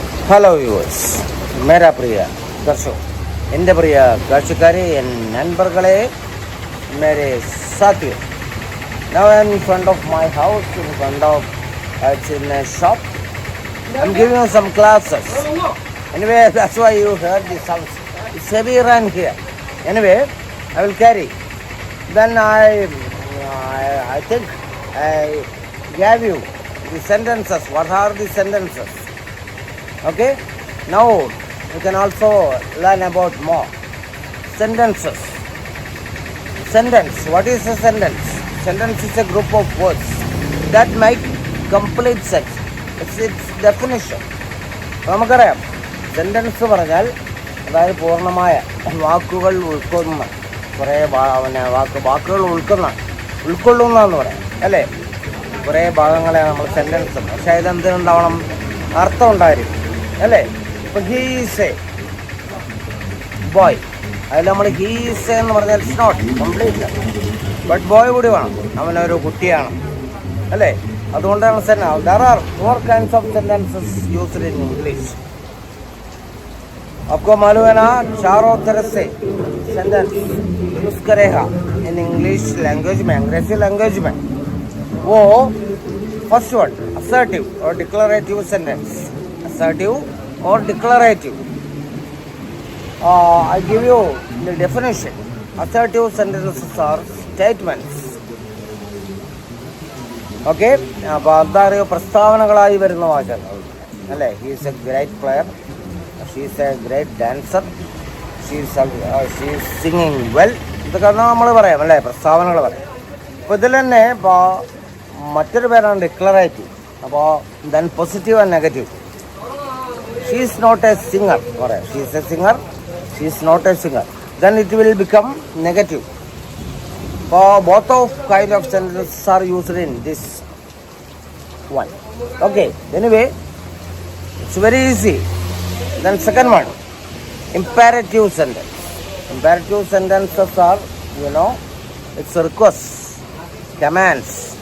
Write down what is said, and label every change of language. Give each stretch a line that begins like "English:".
English: hello viewers,
Hindi: മേരാ പ്രിയ ദർശക്,
Malayalam: എൻ്റെ പ്രിയ കാഴ്ചക്കാരെ,
Tamil: N നൻപർകളെ,
Hindi: Mere സാത്തിയോ.
English: Now I am in front of my house, in front of it's in a shop. I'm giving you some classes. Anyway, that's why you heard the sounds. It's heavy rain here. Anyway, I will carry. Then I think I gave you the sentences. What are the sentences? Okay, now you can also learn about more sentences. Sentence, what is a sentence? Sentence is a group of words that make complete sense. It's its definition.
Malayalam: നമുക്കറിയാം, sentence പറഞ്ഞാൽ അതായത് പൂർണ്ണമായ വാക്കുകൾ ഉൾക്കൊള്ളുന്ന കുറേ വാക്കുകൾ ഉൾക്കൊള്ളുന്നതെന്ന് പറയാം അല്ലേ. കുറേ ഭാഗങ്ങളെ നമ്മൾ സെൻറ്റൻസ്, പക്ഷേ ഇതെന്തിനുണ്ടാവണം? അർത്ഥം ഉണ്ടായിരിക്കും അല്ലേ. ഇപ്പം
English: he's a boy,
Malayalam: അതിൽ നമ്മൾ ഹീസ് എന്ന് പറഞ്ഞാൽ
English: it's not complete,
Malayalam: but boy കൂടി വേണം, അവനൊരു കുട്ടിയാണ് അല്ലേ. അതുകൊണ്ടാണ്
English: there are four kinds of sentences used in English.
Hindi: आपको मालूम है ना, चारों तरह से सेंटेंस यूज करेगा इन इंग्लिश लैंग्वेज में, अंग्रेजी लैंग्वेज में. वो फर्स्ट वर्ड
English: assertive
Hindi: और
English: declarative sentence. Assertive or declarative. I give you the definition. Assertive sentences are statements.
Malayalam: Okay, അപ്പോൾ എന്താ പറയുക, പ്രസ്താവനകളായി വരുന്ന വാചകങ്ങൾ അല്ലേ.
English: he is a great player, she is a great dancer, she is singing well,
Malayalam: ഇതൊക്കെ നമ്മൾ പറയാം അല്ലേ, പ്രസ്താവനകൾ പറയാം. അപ്പോൾ ഇതിൽ തന്നെ ഇപ്പോൾ മറ്റൊരു പേരാണ് ഡിക്ലറേറ്റീവ്.
English: അപ്പോൾ then positive and negative. She is not a singer പറയാം, she is a singer, she is not a singer, then it will become negative. Both of kind of sentences are used in this one. Okay, anyway, it's very easy. Then second one, imperative sentence. Imperative sentences are, it's requests, commands.